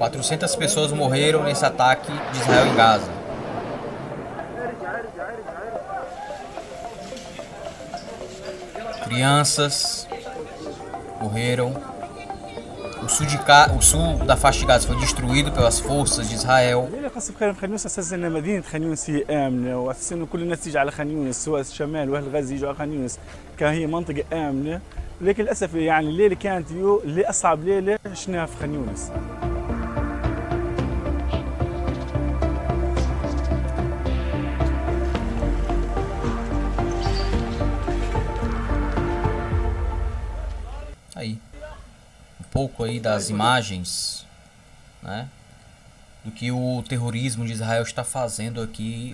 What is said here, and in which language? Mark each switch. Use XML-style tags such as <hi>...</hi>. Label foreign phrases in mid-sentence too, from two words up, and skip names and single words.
<pt>400 pessoas morreram nesse ataque de Israel em Gaza. Crianças morreram. O sul da faixa de Gaza foi destruído pelas forças de Israel.</pt> <ar>ليه قصف خان يونس اساس ان مدينه خان يونس هي امنه واساس انه كل الناس تيجي على خان يونس سواء الشمال واهل غزه يجوا على خان يونس كهي منطقه امنه لكن للاسف يعني الليله كانت اللي اصعب ليله شفناها في خان يونس.</ar> <pt>Aí, um pouco aí das imagens, né, do que o terrorismo de Israel está fazendo aqui.</pt>